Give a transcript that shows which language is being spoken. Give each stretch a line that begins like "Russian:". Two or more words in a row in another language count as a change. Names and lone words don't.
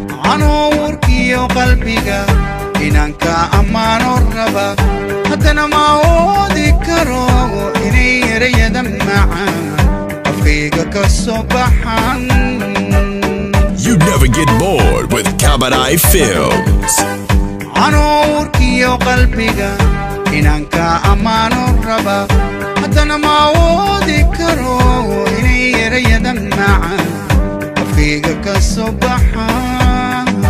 Somali: Anoo warkiyo qalbiga inaan ka ammaano raba, haddana ma awoodi karo inay erayada macaan afkayga ka soo baxaan.
English: You never get bored with Kabarai Films.
Somali: Anoo warkiyo qalbiga inaan ka ammaano raba, haddana ma awoodi karo inay erayada macaan afkayga ka soo baxaan.